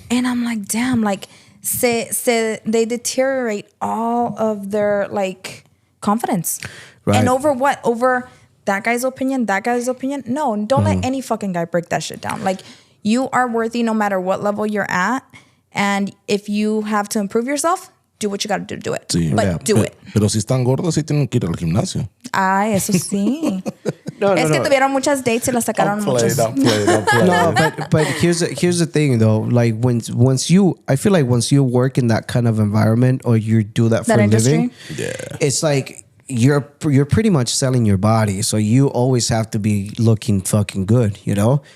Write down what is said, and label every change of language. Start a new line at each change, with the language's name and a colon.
English: And I'm like, damn, like they deteriorate all of their like confidence. Right. And over what? Over that guy's opinion, that guy's opinion? No, don't let any fucking guy break that shit down. Like, you are worthy no matter what level you're at. And if you have to improve yourself, do what you got to do it. Sí, but do it.
Spanish: Pero si están gordos, sí tienen que ir al gimnasio. Ay, eso sí. Es que tuvieron muchas dates y las sacaron muchos.
English: No, but here's the thing though. Like once you work in that kind of environment or you do that for a living, it's like you're pretty much selling your body. So you always have to be looking fucking good, you know?